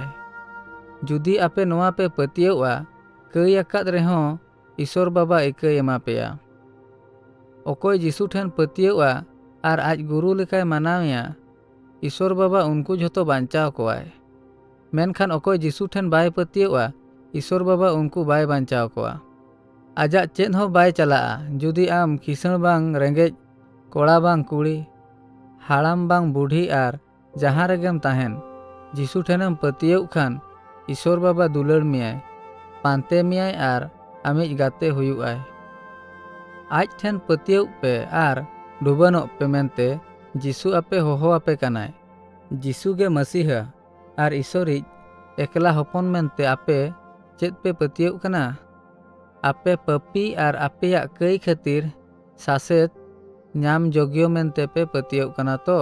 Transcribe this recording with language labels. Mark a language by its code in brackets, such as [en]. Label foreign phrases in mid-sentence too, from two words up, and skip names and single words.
[sat] जुदी आपे नोआ पे पतियौआ कई आकाद रेहों ईश्वर बाबा इका एमा पेया। ओकोय जीसु ठेन पतियौआ आर आज गुरु लेकाय मानावया ईश्वर बाबा उनको झोतो बांचाव कोआय। मेनखान ओकोय जीसु ठेन बाय पतियौआ ईश्वर बाबा उनको बाय बांचाव कोआ। आजा चेद हों बाय चलाआ। जुदी आम किसण बांग रेंगेज कोड़ा बांग कुड़ी हाड़ाम बांग बुढ़ी आर जहाँ रेगेम ताहेन जीसु ठेनम पतियौ खान ईश्वर बाबा दुलड़ मियाय पांते मियाय आर आमिज गाते हुयुआय। ᱟᱡ ᱴᱷᱮᱱ ᱯᱟᱹᱛᱭᱟᱹᱣ ᱯᱮ ᱟᱨ ᱰᱩᱵᱟᱹᱱᱚᱜ ᱯᱮ ᱢᱮᱱᱛᱮ ᱡᱤᱥᱩ ᱟᱯᱮ ᱦᱚᱦᱚ ᱟᱯᱮ ᱠᱟᱱᱟᱭ। ᱡᱤᱥᱩ ᱜᱮ ᱢᱟᱥᱤᱦᱟ ᱟᱨ ᱤᱥᱚᱨᱤᱡ ᱮᱠᱞᱟ ᱦᱚᱯᱚᱱ ᱢᱮᱱᱛᱮ ᱟᱯᱮ ᱪᱮᱫ ᱯᱮ ᱯᱟᱹᱛᱭᱟᱹᱣ ᱠᱟᱱᱟ? ᱟᱯᱮ ᱯᱟᱯᱤ ᱟᱨ ᱟᱯᱮᱭᱟᱜ ᱠᱟᱹᱭ ᱠᱷᱟᱹᱛᱤᱨ ᱥᱟᱥᱮᱛ ᱧᱟᱢ ᱡᱳᱜᱽᱜᱚ ᱢᱮᱱᱛᱮ ᱯᱮ ᱯᱟᱹᱛᱭᱟᱹᱣ ᱠᱟᱱᱟ ᱛᱚ?